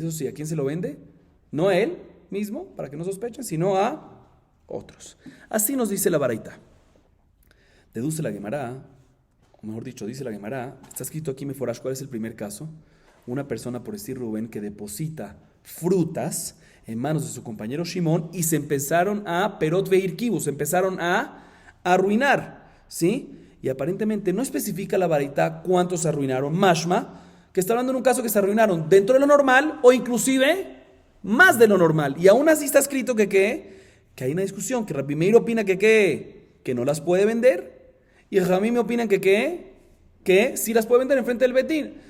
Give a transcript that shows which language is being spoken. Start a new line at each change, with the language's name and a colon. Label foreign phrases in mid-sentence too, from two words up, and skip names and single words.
Spanish: Eso sí, ¿a quién se lo vende? No a él mismo, para que no sospechen, sino a otros. Así nos dice la baraitá. Deduce la Gemara, o mejor dicho, dice la Gemara, está escrito aquí Meforash, ¿cuál es el primer caso? Una persona, por decir Rubén, que deposita frutas en manos de su compañero Shimón y se empezaron a
Hebrew: פירות והרקיבו,
Spanish: se empezaron a arruinar, ¿sí? Y aparentemente no especifica la baraitá cuántos se arruinaron, mashma, que está hablando en un caso que se arruinaron dentro de lo normal o inclusive más de lo normal. Y aún así está escrito que hay una discusión, que Rabbi Meir opina que no las puede vender y Jamim me opinan que sí las puede vender enfrente del Betín.